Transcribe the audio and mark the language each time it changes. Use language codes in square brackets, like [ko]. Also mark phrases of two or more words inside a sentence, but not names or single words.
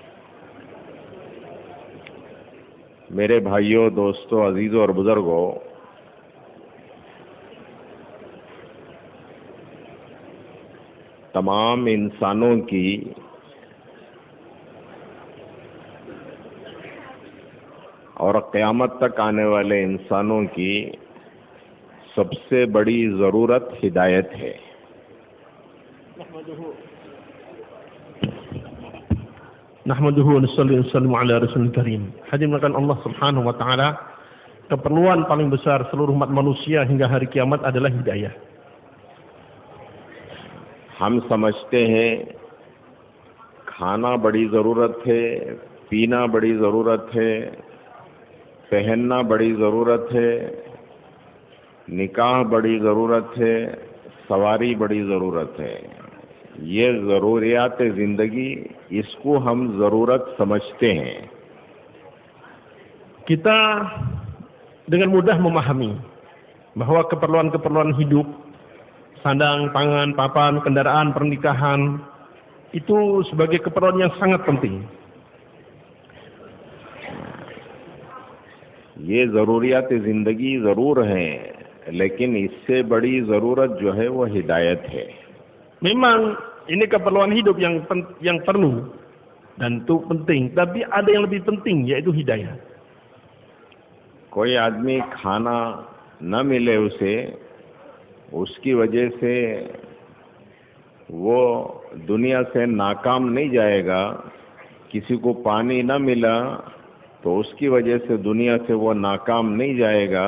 [hi] मेरे भाइयों, दोस्तों, अजीज़ों और बुज़ुर्गों, तमाम इंसानों की और क़यामत तक आने वाले इंसानों की सबसे बड़ी ज़रूरत हिदायत है। [ar] نحمده ونصلي ونسلم على رسوله الكريم. [id] Hadirin [ar] الله سبحانه وتعالى, [id] keperluan paling besar seluruh umat manusia hingga hari kiamat adalah hidayah. [hi] हम समझते हैं खाना बड़ी ज़रूरत है, पीना बड़ी ज़रूरत है, पहनना बड़ी ज़रूरत है, निकाह बड़ी ज़रूरत है, सवारी बड़ी ज़रूरत है। ये ज़रूरियात ज़िंदगी, इसको हम ज़रूरत समझते हैं। [id] Kita dengan mudah memahami bahwa keperluan-keperluan hidup, sandang, pangan, papan, kendaraan, pernikahan, itu sebagai keperluan yang sangat penting. [hi] ये ज़रूरियात ज़िंदगी ज़रूर हैं, लेकिन इससे बड़ी ज़रूरत जो है वो हिदायत है। [id] Memang ini keperluan hidup yang perlu dan itu penting, tapi ada yang lebih penting yaitu hidayah. [hi] कोई आदमी खाना न मिले उसे, उसकी वजह से वो दुनिया से नाकाम नहीं जाएगा। किसी को पानी न मिला तो उसकी वजह से दुनिया से वो नाकाम नहीं जाएगा।